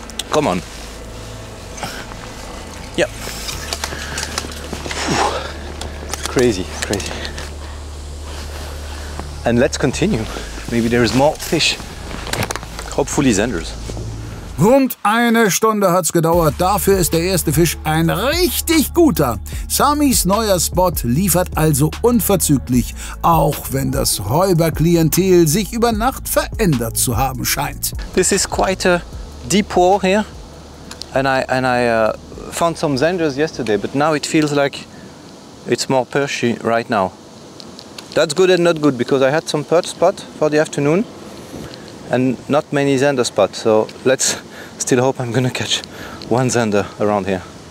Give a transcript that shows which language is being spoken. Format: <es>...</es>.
<en>Come on. Yep. Crazy, crazy. And let's continue. Maybe there is more fish. Hopefully Zanders.</en> <de>Rund eine Stunde hat's gedauert, dafür ist der erste Fisch ein richtig guter. Samis neuer Spot liefert also unverzüglich, auch wenn das Räuberklientel sich über Nacht verändert zu haben scheint.</de> <en>This is quite a deep water here, and I found some Zanders yesterday, but now it feels like it's more perchy right now. That's good and not good, because I had some perch spot for the afternoon and not many Zander spots, so let's still hope I'm gonna catch one Zander around here.</en>